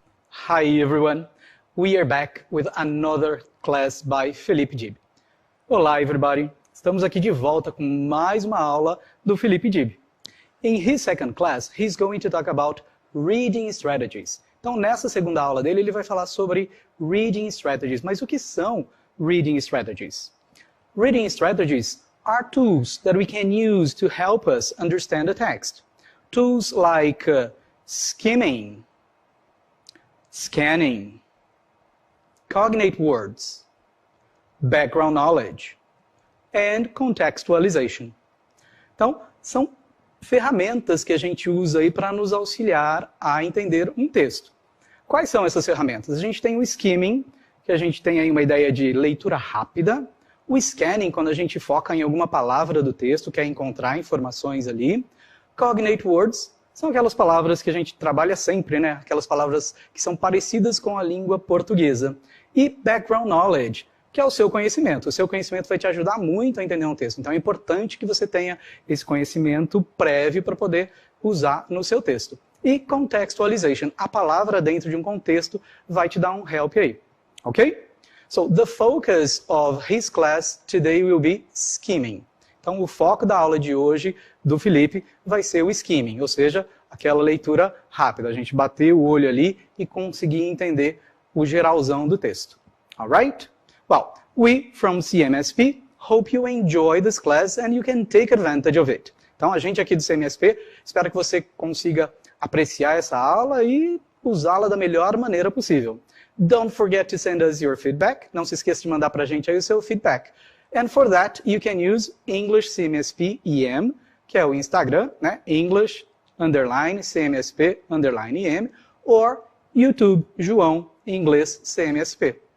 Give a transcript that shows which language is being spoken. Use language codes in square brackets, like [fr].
[en] Hi everyone, we are back with another class by Felipe Dib. [pt] Olá everybody, estamos aqui de volta com mais uma aula do Felipe Dib. [en] In his second class, he's going to talk about reading strategies. [pt] Então nessa segunda aula dele, ele vai falar sobre reading strategies. Mas o que são reading strategies? [en] Reading strategies are tools that we can use to help us understand the text. Tools like skimming, scanning, cognate words, background knowledge, and contextualization. [pt] Então, são ferramentas que a gente usa aí para nos auxiliar a entender um texto. Quais são essas ferramentas? A gente tem o skimming, que a gente tem aí uma ideia de leitura rápida. O scanning, quando a gente foca em alguma palavra do texto, quer encontrar informações ali. Cognate words são aquelas palavras que a gente trabalha sempre, né? Aquelas palavras que são parecidas com a língua portuguesa. E background knowledge, que é o seu conhecimento. O seu conhecimento vai te ajudar muito a entender um texto. Então é importante que você tenha esse conhecimento prévio para poder usar no seu texto. E contextualization, a palavra dentro de um contexto vai te dar um help aí. Ok? [en] So the focus of his class today will be skimming. [pt] Então, o foco da aula de hoje do Felipe vai ser o skimming, ou seja, aquela leitura rápida. A gente bater o olho ali e conseguir entender o geralzão do texto. [en] Alright? Well, we from CMSP hope you enjoy this class and you can take advantage of it. [pt] Então, a gente aqui do CMSP espera que você consiga apreciar essa aula e usá-la da melhor maneira possível. [en] Don't forget to send us your feedback. [pt] Não se esqueça de mandar para a gente aí o seu feedback. [en] And for that, you can use English CMSP EM, [pt] que é o Instagram, né? [en] English _CMSP _EM, or YouTube João Inglês CMSP.